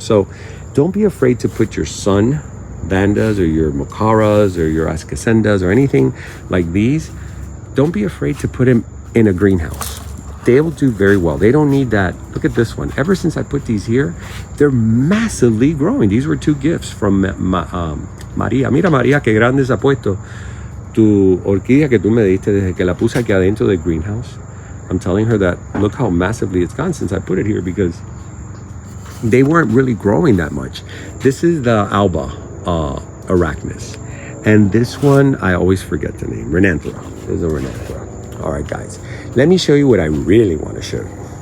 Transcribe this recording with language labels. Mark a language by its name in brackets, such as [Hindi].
[English] So don't be afraid to put your sun Vandas or your mocaras or your ascasendas or anything like these. Don't be afraid to put them in a greenhouse. They will do very well. They don't need that. Look at this one. Ever since I put these here, they're massively growing. These were 2 gifts from María. [Spanish] Mira, María, qué grande se ha puesto tu orquídea que tú me diste desde que la puse aquí adentro del greenhouse. [English] I'm telling her that look how massively it's gone since I put it here, because they weren't really growing that much. This is the Alba Arachnus. And this one, I always forget the name. Renanthera. This is a Renanthera. All right, guys. Let me show you what I really want to show you.